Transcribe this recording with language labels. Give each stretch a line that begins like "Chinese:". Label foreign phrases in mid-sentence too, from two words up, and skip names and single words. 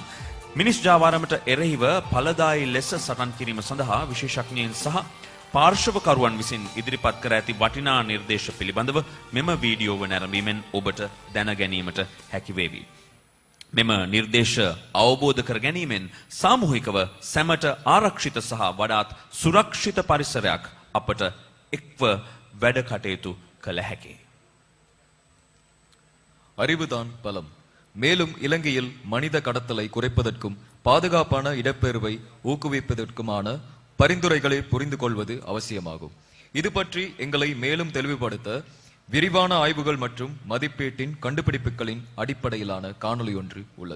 Sinhala: මිනිස් ජාවාරමට එරෙහිව ඵලදායී ලෙස සටන් කිරීම සඳහා විශේෂඥයින් සහ පාර්ශවකරුවන් විසින් ඉදිරිපත් කර ඇති වටිනා නිර්දේශ පිළිබඳව මෙම වීඩියෝව නැරඹීමෙන් ඔබට දැන ගැනීමට හැකි වේවි. මෙම නිර්දේශ අවබෝධ කර ගැනීමෙන් සාමූහිකව සැමට ආරක්ෂිත සහ වඩාත් සුරක්ෂිත පරිසරයක් අපට එක්ව වැඩ කටයුතු කළ හැකියි.
Tamil: அறிவுதான் பலம். மேலும் இலங்கையில் மனித கடத்தலை குறைப்பதற்கும் பாதுகாப்பான இடப்பெயர்வை ஊக்குவிப்பதற்குமான பரிந்துரைகளை புரிந்து கொள்வது அவசியமாகும். இது பற்றி எங்களை மேலும் தெளிவுபடுத்த விரிவான ஆய்வுகள் மற்றும் மதிப்பீட்டின் கண்டுபிடிப்புகளின் அடிப்படையிலான காணொளி ஒன்று உள்ளது.